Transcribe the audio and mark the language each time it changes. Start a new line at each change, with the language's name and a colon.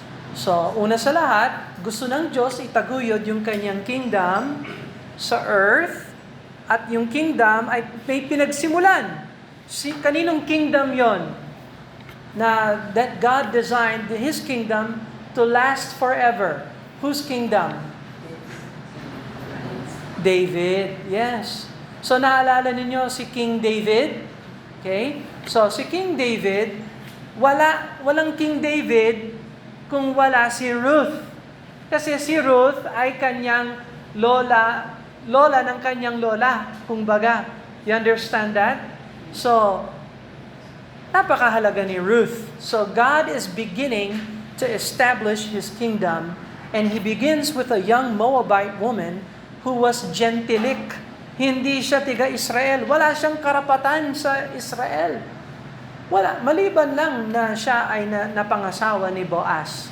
Filipino: So, una sa lahat, gusto ng Diyos itaguyod yung kanyang kingdom sa earth, at yung kingdom ay may pinagsimulan. Kaninong kingdom yon?
English: That God designed His kingdom to last forever. Whose kingdom?
Filipino: David, yes. So, naalala ninyo si King David? Okay? So, si King David, walang King David kung wala si Ruth. Kasi si Ruth ay kanyang lola ng kanyang lola, kumbaga.
English: You understand that? So,
Filipino: napakahalaga ni Ruth.
English: So, God is beginning to establish His kingdom, and He begins with a young Moabite woman who was gentilic.
Filipino: Hindi siya tiga-Israel. Wala siyang karapatan sa Israel. Wala, maliban lang na siya ay napangasawa ni Boaz.